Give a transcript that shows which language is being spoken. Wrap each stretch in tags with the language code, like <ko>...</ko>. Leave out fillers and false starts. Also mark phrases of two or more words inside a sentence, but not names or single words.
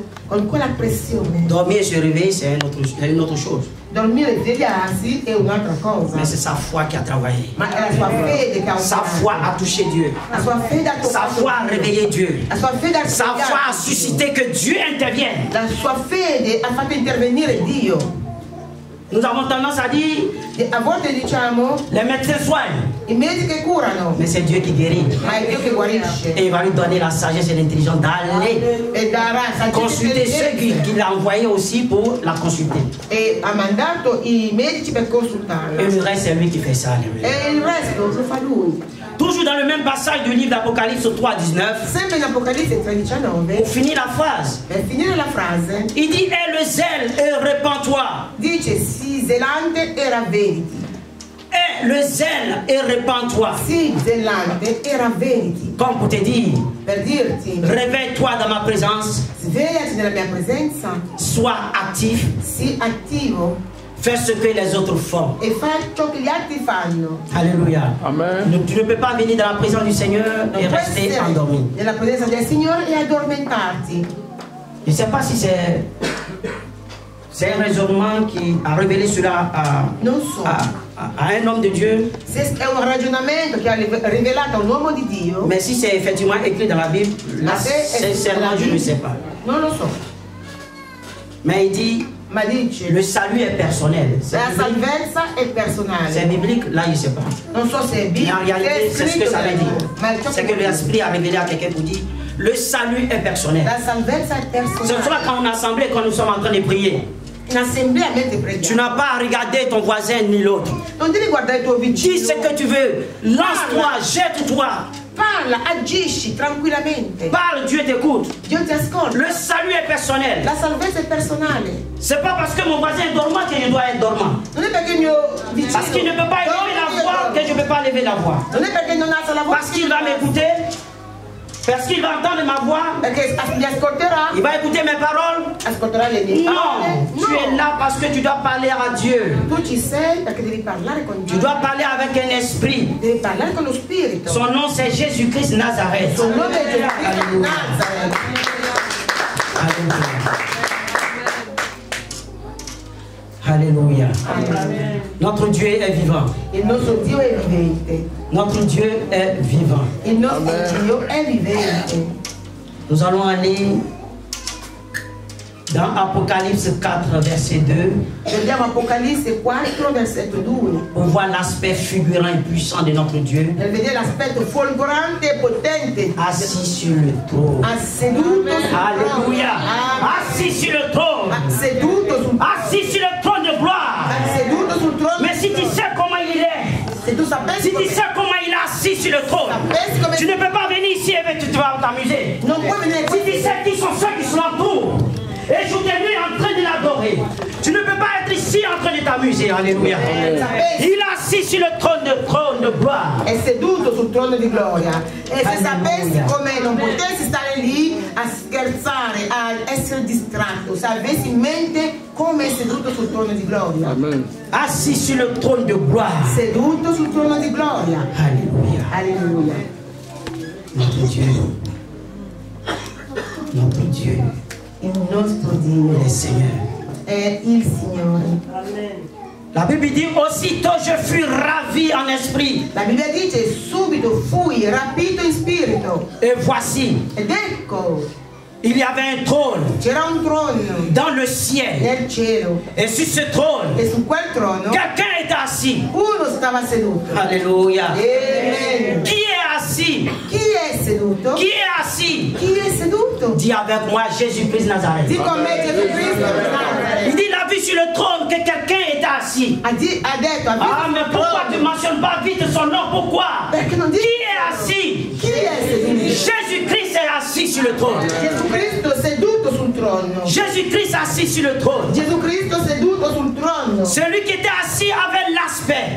<it>Con quella pressione</it> <fr>dormir et se réveiller, c'est une autre chose.</fr> <it>dormire e svegliarsi è un'altra cosa,</it> <fr>Mais c'est sa foi qui a travaillé.</fr> <it>ma è la sua fede che ha</it> <fr>Sa foi a touché Dieu.</fr> <it>la sua fede ha</it> <fr>Sa</fr> <it>toccato</it> <fr>foi a</fr> <it>Dio.</it> <fr>réveillé Dieu.</fr> <it>La sua fede ha</it> <fr>Sa foi a</fr> <it>svegliato</it> <fr>suscité que Dieu intervienne.</fr> <it>Dio. La sua fede ha fatto intervenire Dio.</it> <fr>Nous avons tendance à dire,</fr> <it>E a volte diciamo</it> <fr>les médecins soignent,</fr> <it>i medici che curano,</it> <fr>mais c'est Dieu qui guérit.</fr> <it>ma è Dio che guarisce</it> <fr>Et il va lui donner la sagesse et l'intelligence d'aller</fr> <it>e darà saggezza e</it> <fr>consulter ceux</fr> <it>intelligenza.</it> <fr>qu'il a envoyés aussi pour la consulter.</fr> <it>E ha mandato i medici per</it> <fr>Et</fr> <it>consultarla.</it> <fr>le reste, c'est lui qui fait ça. Alléluia.</fr> <it>E il resto lo fa lui.</it> <fr>Toujours dans le même passage du livre d'Apocalypse 3,19,</fr> <it>Sempre in Apocalisse 3,19,</it> <fr>pour finir la phrase,</fr> <it>per finire la frase,</it> <fr>il dit, aie le zèle et répands-toi.</fr> <it>dice sii zelante e ravvediti.</it> <fr>Aie le zèle et répands-toi.</fr> <it>Sii zelante e ravvediti.</it> <fr>Comme pour te dire,</fr> <it>Per dirti,</it> <fr>réveille-toi dans ma présence,</fr> <it>svegliati nella mia presenza,</it> <fr>sois actif,</fr> <it>sii attivo</it> <fr>fais ce que les autres font.</fr> <it>e fai ciò che gli altri fanno.</it> <fr>Alléluia. Amen. Tu ne peux pas venir dans la présence du Seigneur</fr> <it>Non</it> <fr>et</fr> <it>puoi</it> <fr>rester</fr> <it>essere</it> <fr>endormi.</fr> <it>nella presenza del Signore e addormentarti.</it> <fr>Je ne sais pas si c'est un raisonnement qui a révélé cela</fr> <it>Non so</it> <fr>à un homme de Dieu,</fr> <it>se è un ragionamento che ha rivelato a un uomo di Dio,</it> <fr>mais si c'est effectivement écrit dans la Bible, là,</fr> <it>ma se è</it> <fr>sincèrement, je ne sais pas.</fr> <it>Non lo so,</it> <fr>Mais il dit,</fr> <it>ma dice</it> <fr>le salut est personnel. C'est</fr> <it>la</it> <fr>biblique,</fr> <it>salvezza è personale.</it> <fr>c'est biblique, là, je ne sais pas.</fr> <it>Non so se è</it> <fr>Mais</fr> <it>biblico,</it> <fr>en réalité, c'est ce que ça veut dire.</fr> <it>ma è ciò</it> <fr>C'est</fr> <it>che</it> <fr>que l'Esprit a révélé à quelqu'un pour dire, le salut est personnel.</fr> <it>la salvezza è</it> <fr>C'est pour</fr> <it>personale.</it> <fr>cela qu'en assemblée, quand nous sommes en train de prier,</fr> <it>In assemblea mentre</it> <fr>tu</fr> <it>preghiamo,</it> <fr>n'as pas à regarder ton voisin ni l'autre.</fr> <it>non devi guardare il tuo</it> <fr>Dis</fr> <it>vicino,</it> <fr>ce que tu veux, lance-toi, jette-toi,</fr> <it>parla, agisci tranquillamente.</it> <fr>parle, Dieu t'écoute.</fr> <it>Dio ti ascolta.</it> <fr>Le salut est personnel.</fr> <it>La salvezza è personale.</it> <fr>C'est pas parce que mon voisin est dormant que je dois être dormant.</fr> <it>Non è perché il mio vicino</it> <fr>Parce qu'il ne peut pas élever la voix que je ne peux pas lever la voix.</fr> <it>non è perché non alza la voce,</it> <fr>Parce qu'il va m'écouter, parce qu'il va entendre ma voix,</fr> <it>perché mi ascolterà,</it> <fr>il va écouter mes paroles.</fr> <it>ascolterà le mie parole.</it> <fr>Non, tu es là parce que tu dois parler à Dieu.</fr> <it>Tu ci sei perché devi parlare con</it> <fr>Tu</fr> <it>Dio.</it> <fr>dois parler avec un esprit.</fr> <it>Devi parlare con lo Spirito.</it> <fr>Son nom c'est Jésus-Christ Nazareth.</fr> <it>Son nome è Gesù Cristo di</it> <fr>Alléluia.</fr> <it>Nazareth.</it> <fr>Alléluia. Alléluia. Notre Dieu est vivant.</fr> <it>Il nostro Dio è vivente.</it> <fr>Notre Dieu est vivant.</fr> <it>Il nostro Dio è vivente.</it> <fr>Nous allons aller dans Apocalypse 4, verset 2,</fr> <it>Vediamo Apocalisse 4, versetto 2.</it> <fr>pour voir l'aspect figurant et puissant de notre Dieu,</fr> <it>Per vedere l'aspetto folgorante e potente.</it> <fr>assis sur le trône.</fr> <it>Seduto sul</it> <fr>Alléluia.</fr> <it>trono.</it> <fr>Assis sur le trône.</fr> <it>Seduto sul</it> <fr>Assis sur le trône de gloire.</fr> <it>seduto sul trono.</it> <fr>Mais si tu sais comment il est,</fr> <it>Se tu sapessi</it> <fr>si tu</fr> <it>come,</it> <fr>sais comment il est assis sur le trône, tu ne peux pas venire ici et tu vas t'amuser.</fr> <it>non puoi venire</it> <fr>Si</fr> <it>qui</it> <fr>tu sais qui sont ceux qui sont autour, et jour et nuit en train de l'adorer, tu ne peux pas être ici en train de t'amuser. Alléluia. Il est assis sur le trône de gloire.</fr> <it>è seduto sul trono di gloria. E se Alleluia. sapessi come non potessi stare lì a scherzare, a essere distratto, se avessi in mente come è seduto sul trono di gloria. Amen.</it> <fr>Assis sur le trône de gloire.</fr> <it>Seduto sul trono di gloria.</it> <fr>Alléluia.</fr> <it>Alleluia.</it> <fr>Notre Dieu. Notre Dieu.</fr> <it>Il nostro Dio</it> <fr>Le Seigneur.</fr> <it>è il Signore.</it> <fr>La Bible dit aussitôt je fus ravi en esprit.</fr> <it>La Bibbia dice subito fui rapito in spirito.</it> <fr>Et voici,</fr> <it>Ed ecco,</it> <fr>il y avait un trône</fr> <it>c'era un trono</it> <fr>dans le ciel.</fr> <it>nel cielo</it> <fr>Et sur ce trône,</fr> <it>e su quel trono</it> <fr>quelqu'un était assis.</fr> <it>uno stava seduto.</it> <fr>Alléluia. Amen. Qui est assis?</fr> <it>Chi è seduto?</it> <fr>Qui est assis?</fr> <it>Chi è seduto?</it> <fr>Dis avec moi Jésus-Christ Nazareth.</fr> <it>Di con me Gesù Cristo di Nazareth.</it> <fr>Il dit, il a vu sur le trône que quelqu'un était assis.</fr> <it>Ha detto, ha visto</it> <fr>Ah, mais</fr> <it>sul</it> <fr>pourquoi tu ne</fr> <it>trono.</it> <fr>mentionnes pas vite son nom? Pourquoi?</fr> <it>Perché non</it> <fr>Qui</fr> <it>dici</it> <fr>est assis?</fr> <it>chi è seduto?</it> <fr>Jésus-Christ est assis sur le trône.</fr> <it>Gesù Cristo seduto sul trono.</it> <fr>Jésus-Christ assis sur le trône.</fr> <it>Gesù Cristo seduto sul trono.</it> <fr>Celui qui était assis avait l'aspect</fr>